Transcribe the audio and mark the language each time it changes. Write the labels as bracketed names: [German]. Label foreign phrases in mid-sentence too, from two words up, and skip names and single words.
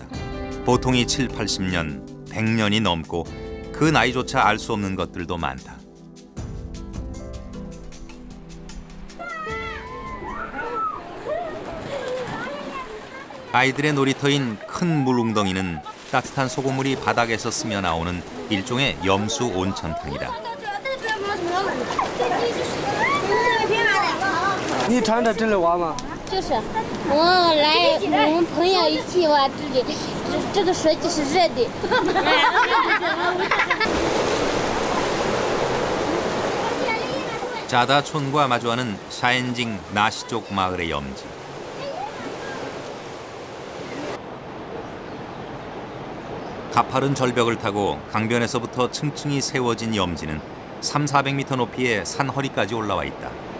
[Korean] 보통이 7, 80년, 100년이 넘고 그 나이조차 알 수 없는 것들도 많다. 아이들의 놀이터인 큰 물웅덩이는 따뜻한 소금물이 바닥에서 스며 나오는 일종의 염수 온천탕이다. [Chinese] 你常在这里玩吗？就是我们朋友一起玩这里，这个水就是热的。 [Korean] 자다촌과 마주하는 샤엔징 나시족 마을의 염지. 가파른 절벽을 타고 강변에서부터 층층이 세워진 염지는 300~400m 높이의 산 허리까지 올라와 있다.